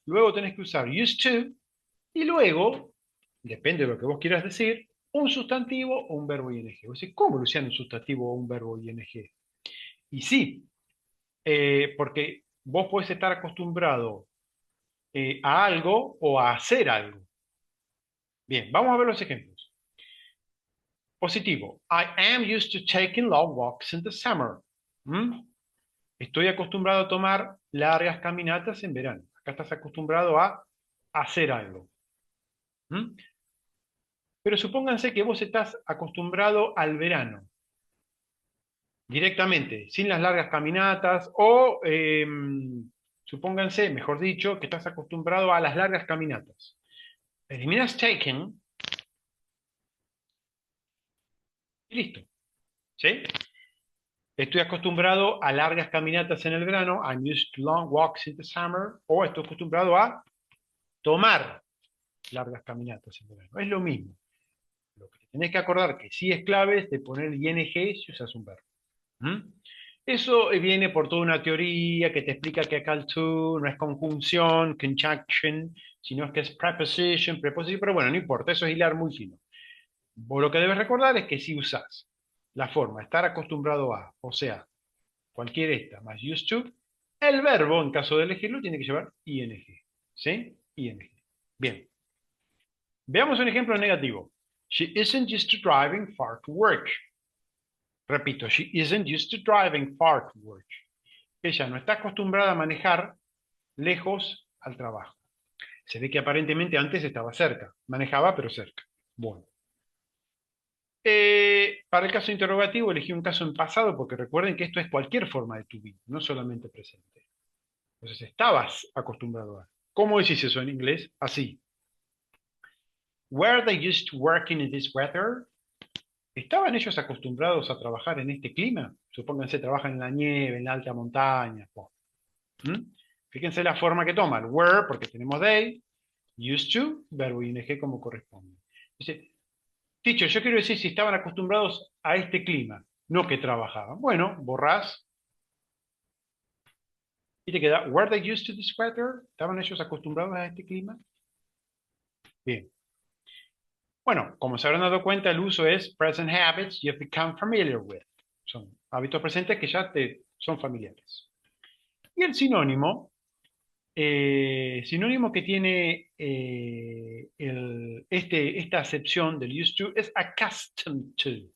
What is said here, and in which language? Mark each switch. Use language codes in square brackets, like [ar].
[es] Luego tenés que usar used to y luego, depende de lo que vos quieras decir, un sustantivo o un verbo ing. Vos decís, ¿cómo Luciano un sustantivo o un verbo ing? Y sí, porque vos podés estar acostumbrado a algo o a hacer algo. Bien, vamos a ver los ejemplos. Positivo. [en] I am used to taking long walks in the summer. ¿Mm? [es] Estoy acostumbrado a tomar largas caminatas en verano. Acá estás acostumbrado a hacer algo. ¿Mm? Pero supónganse que vos estás acostumbrado al verano, directamente, sin las largas caminatas, o supónganse, mejor dicho, que estás acostumbrado a las largas caminatas. Eliminas taken y listo. ¿Sí? Estoy acostumbrado a largas caminatas en el verano. [en] I'm used to long walks in the summer. [es] O estoy acostumbrado a tomar largas caminatas en verano. Es lo mismo. Lo que tenés que acordar que sí es clave es de poner ing si usas un verbo. ¿Mm? Eso viene por toda una teoría que te explica que acá el to no es conjunción, conjunction, sino que es preposition, preposition, pero bueno, no importa, eso es hilar muy fino. Vos lo que debes recordar es que si usás la forma estar acostumbrado a, o sea, cualquier esta más used to, el verbo, en caso de elegirlo, tiene que llevar ing. ¿Sí? Ing. Bien. Veamos un ejemplo negativo. [en] She isn't used to driving far to work. Repito, she isn't used to driving far to work. [es] Ella no está acostumbrada a manejar lejos al trabajo. Se ve que aparentemente antes estaba cerca. Manejaba, pero cerca. Bueno. Para el caso interrogativo elegí un caso en pasado porque recuerden que esto es cualquier forma de to be, no solamente presente. Entonces estabas acostumbrado a. ¿Cómo decís eso en inglés? Así. [en] Were they used to working in this weather? [es] ¿Estaban ellos acostumbrados a trabajar en este clima? Supónganse, trabajan en la nieve, en la alta montaña. ¿Mm? Fíjense la forma que toman. Were, porque tenemos they. Used to, verbo ing como corresponde. Dice, teacher, yo quiero decir si estaban acostumbrados a este clima, no que trabajaban. Bueno, borrás y te queda, [en] were they used to this weather? [es] ¿Estaban ellos acostumbrados a este clima? Bien. Bueno, como se habrán dado cuenta, el uso es [en] present habits you've become familiar with. [es] Son hábitos presentes que ya te son familiares. Y el sinónimo, sinónimo que tiene esta acepción del used to es accustomed to.